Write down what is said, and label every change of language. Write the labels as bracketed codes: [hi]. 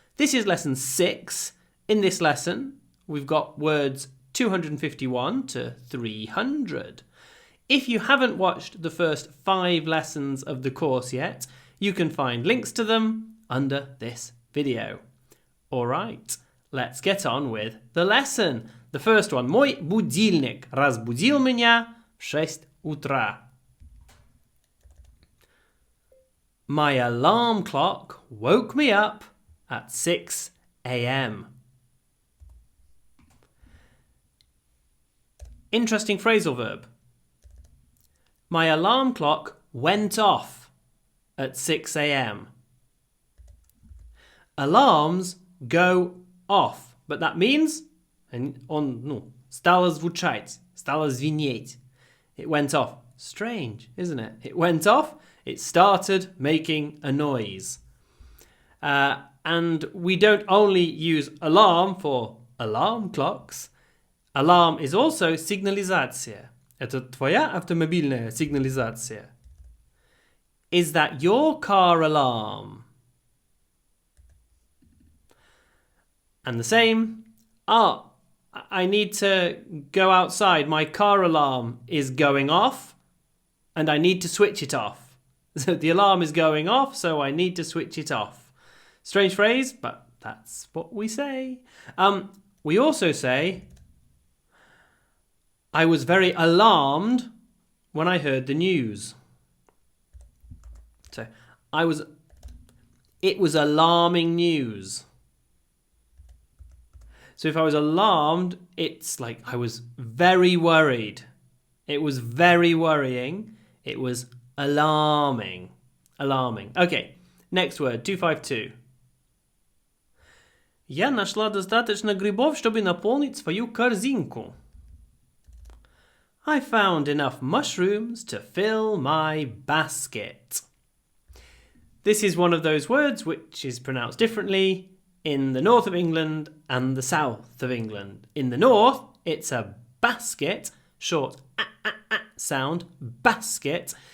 [en] This is lesson 6. In this lesson, we've got words 251 to 300. If you haven't watched the first 5 lessons of the course yet, you can find links to them under this video. All right, let's get on with the lesson. The first one. [ru] Мой будильник разбудил меня в 6 утра. [en] My alarm clock woke me up at 6 a.m. Interesting phrasal verb. My alarm clock went off at 6 a.m. Alarms go off, but that means стало звучать, стало звенеть. It went off. Strange, isn't it? It went off. It started making a noise. And we don't only use alarm for alarm clocks. Alarm is also сигнализация. [ru] Это твоя автомобильная сигнализация. [en] Is that your car alarm? And the same. I need to go outside. My car alarm is going off and I need to switch it off. So the alarm is going off, so I need to switch it off. Strange phrase, but that's what we say. We also say, I was very alarmed when I heard the news. So it was alarming news. So if I was alarmed, it's like I was very worried. It was very worrying. It was alarming. Alarming. Okay, next word, 252. [ru] Я нашла достаточно грибов, чтобы наполнить свою корзинку. [en] I found enough mushrooms to fill my basket. This is one of those words which is pronounced differently in the north of England and the south of England. In the north, it's a basket, short sound, basket.